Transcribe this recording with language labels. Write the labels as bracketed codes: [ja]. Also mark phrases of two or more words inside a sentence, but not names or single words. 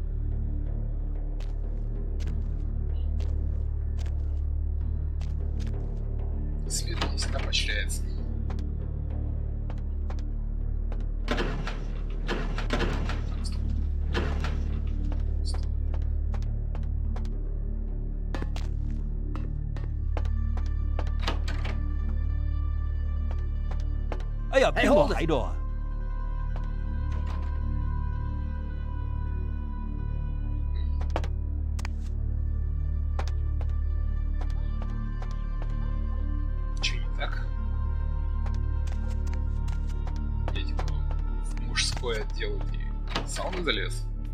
[ru] Исследование всегда поощряется. Так, стоп. Стоп. [yue] 哎呀，边個喺度啊？ [ru] Чё не так? Я типа в мужской отдел и сауну залез.